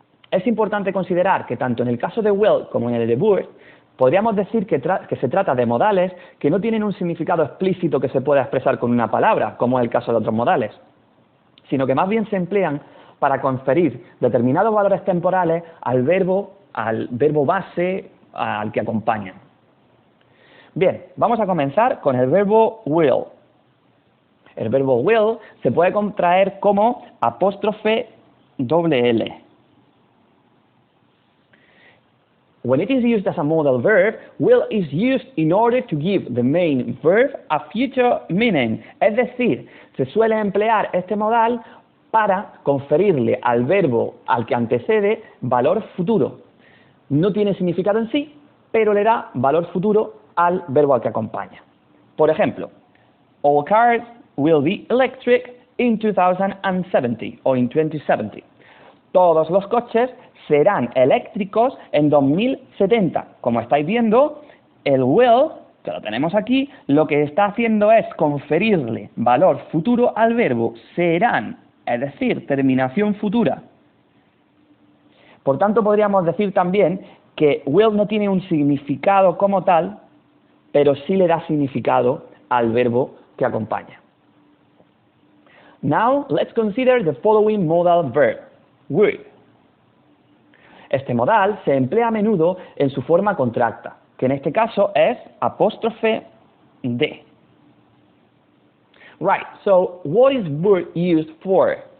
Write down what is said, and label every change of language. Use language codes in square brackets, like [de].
[es] Es importante considerar que tanto en el caso de will como en el de would, podríamos decir que se trata de modales que no tienen un significado explícito que se pueda expresar con una palabra, como es el caso de otros modales, sino que más bien se emplean para conferir determinados valores temporales al verbo base al que acompañan. Bien, vamos a comenzar con el verbo will. El verbo will se puede contraer como apóstrofe doble L. [en] When it is used as a modal verb, will is used in order to give the main verb a future meaning. [es] Es decir, se suele emplear este modal para conferirle al verbo al que antecede valor futuro. No tiene significado en sí, pero le da valor futuro al verbo al que acompaña. Por ejemplo, [en] all cars will be electric in 2070 [es] o in 2070. Todos los coches serán eléctricos en 2070. Como estáis viendo, el will, que lo tenemos aquí, lo que está haciendo es conferirle valor futuro al verbo serán, es decir, terminación futura. Por tanto, podríamos decir también que will no tiene un significado como tal, pero sí le da significado al verbo que acompaña. [en] Now, let's consider the following modal verb, would. [es] Este modal se emplea a menudo en su forma contracta, que en este caso es apóstrofe D. [en] Right, so what is would used for?